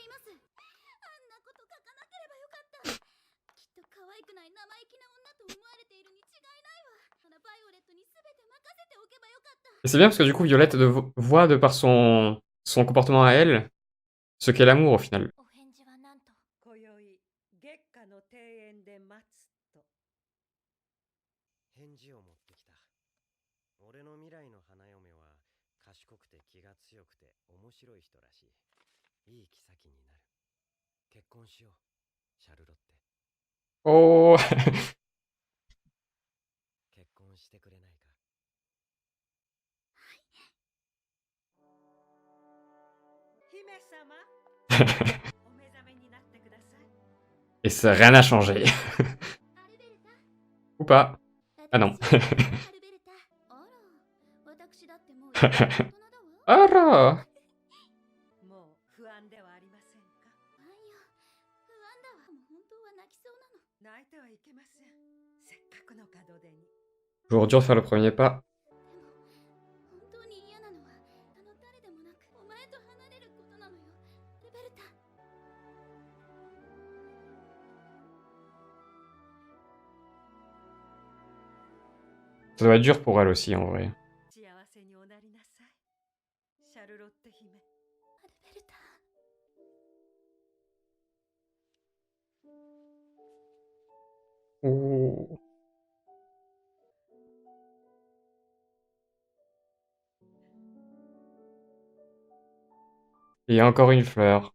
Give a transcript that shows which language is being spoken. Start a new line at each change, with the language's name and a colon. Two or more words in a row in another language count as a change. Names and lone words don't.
French: Et c'est bien parce que du coup, Violette voit de par son comportement à elle ce qu'est l'amour au final.
Japanese: 今宵月下の庭園で待つと。返事を持ってきた。俺の未来の花嫁は賢くて気が強くて面白い人らしい。いい妃になる。結婚しよう、シャルロッテ。 Oh 結婚してくれないか。姫様、お目覚めになってください。
French: Et ça, rien n'a changé. Ou pas. Ah non. Alors
Japanese: もう不安ではありませんか。泣いてはいけません。せっかくの門出に。
French: Toujours dur de faire le premier pas. Ça doit être dur pour elle aussi en vrai.
Japanese: 幸せにおなりなさい、シャルロッテ姫。 Oh.
French: Et encore une fleur.